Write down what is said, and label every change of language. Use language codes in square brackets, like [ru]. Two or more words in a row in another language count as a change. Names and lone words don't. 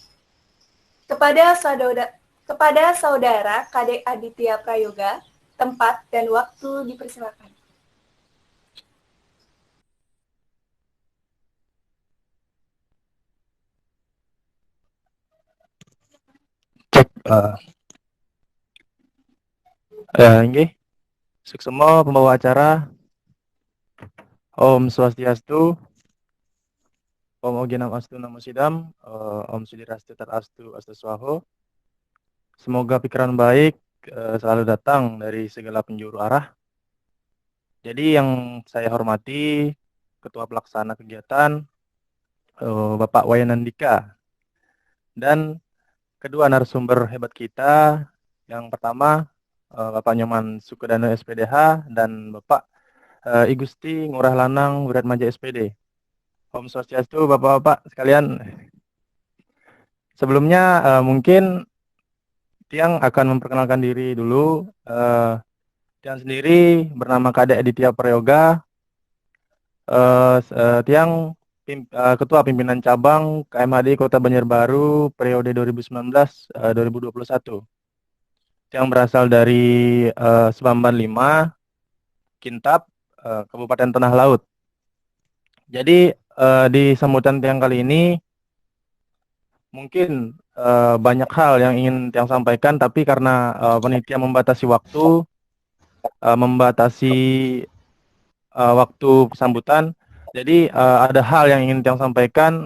[id] Kepada saudara Kadek Aditya Prayoga, tempat dan waktu dipersilakan. Cek, ini semua pembawa acara. [sa] Om Swastiastu, Om Oginam Astu Namo Sidam, Om Siddhirastu Tadastu Astu Swaho. [id] Semoga pikiran baik selalu datang dari segala penjuru arah. Jadi yang saya hormati Ketua Pelaksana Kegiatan Bapak Wayanandika dan kedua narasumber hebat kita. Yang pertama Bapak Nyoman Sukadana SPDH dan Bapak I Gusti Ngurah Lanang Wiratmaja SPD. [sa] Om Swastiastu [id] Bapak-bapak sekalian. Sebelumnya mungkin Tiang akan memperkenalkan diri dulu. Tiang sendiri bernama Kadek Aditya Prayoga. Tiang Ketua Pimpinan Cabang KMHD Kota Banjarbaru periode 2019-2021. Tiang berasal dari Sebamban 5, Kintab, Kabupaten Tanah Laut. Jadi di sambutan Tiang kali ini mungkin banyak hal yang ingin Tiang sampaikan, tapi karena panitia membatasi waktu, membatasi waktu sambutan, jadi ada hal yang ingin Tiang sampaikan.